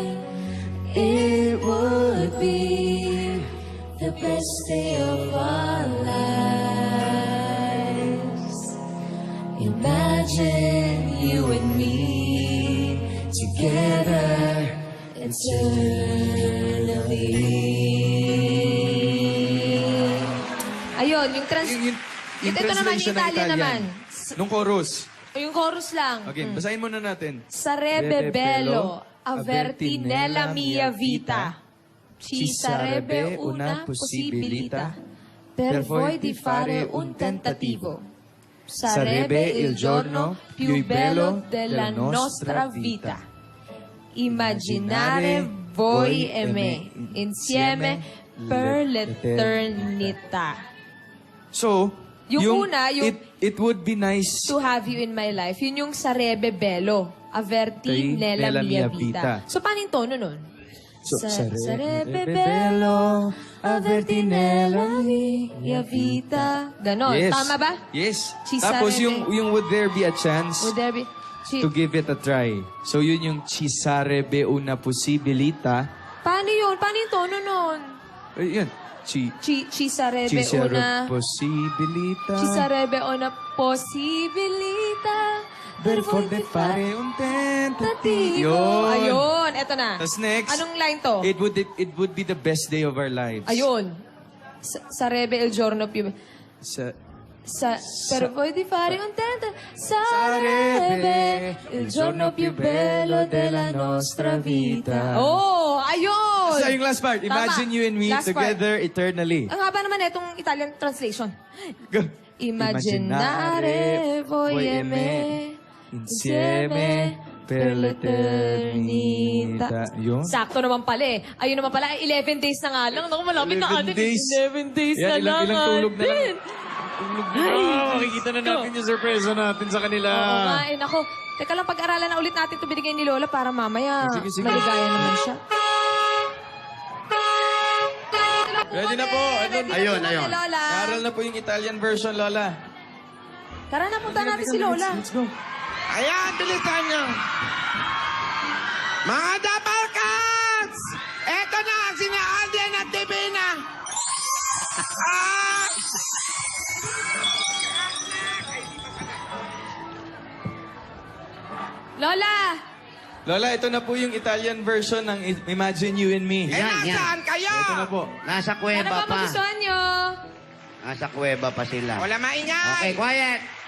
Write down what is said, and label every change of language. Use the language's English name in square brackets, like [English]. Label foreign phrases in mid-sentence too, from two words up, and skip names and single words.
[English] It would be the best day of our lives. Imagine you and me together eternally. [Filipino] Ayun, yung trans... Yung Ito naman, translation ng Italian naman. Nung chorus. O yung chorus lang. Okay, basahin muna natin. [Italian] Sarebbe bello averti nella mia vita. Ci sarebbe una possibilità per voi di fare un tentativo. Sarebbe il giorno più bello della nostra vita. Immaginare voi e me insieme per l'eternità. [Filipino] So, Yung una, yung- [English] it would be nice To have you in my life. [Filipino] Yun yung [Italian] sarebbe bello averti nella mia vita. [Filipino] So, paano yung tono nun? [Italian] Sarebbe bello averti nella mia vita. [Filipino] Ganon. Yes. Tama ba? Yes. [Italian] Ci [Filipino] Tapos [Italian] sarebbe- [English] yung would there be a chance Would there be... to give it a try. So [Filipino] yun yung [Italian] ci sarebbe una possibilità. [Filipino] Paano yun? Paano yung tono nun? Yun. [Italian] Ci Ci sarebbe ci sarebbe una... possibilità. Ci sarebbe una possibilità Per poter fare un tentativo. [Filipino] Ayun. Eto na. Tapos next. Anong line to? [English] It would be the best day of our lives. [Filipino] Ayun. [Italian] Sarebbe il giorno più... Per voi di fare un tento sarebbe il giorno più bello della nostra vita. [Filipino] Oh, ayun! Sa yung [English] last part. [Filipino] Imagine Tama. [English] you and me Last part. together eternally. [Filipino] Ang haba naman itong Italian translation. Go. [Italian] Immaginare voi e me insieme per l'eternità. [Filipino] Yun. Sakto naman pala eh. Ayun naman pala, 11 days na nga lang. Naku, malapit na 11 atin. days. 11 days na Yan, lang. ilang tulog na lang. atin. Makikita na natin yung surpresa natin sa kanila. Oo nga, eh, naku. Teka lang, pag-aralan na ulit natin ito binigay ni Lola para mamaya Sige, sige. maligaya naman siya. Ready na po. Ayun, ayun. Lola. Aral na po yung [English] Italian version, [Filipino] Lola. Tara na, punta natin si Lola. [English] Let's go. [Filipino] Ayan, bilisan nyo. Mga Double Cats! Eto na, sina Alden at Divina. Ah! Lola! Lola, ito na po yung [English] Italian version [Filipino] ng Imagine You and Me. Nasaan kayo? Ito na po. Nasa Ano kuweba ba pa. magustuhan nyo? Nasa kuweba pa sila. Wala maingay. [English] Okay, quiet.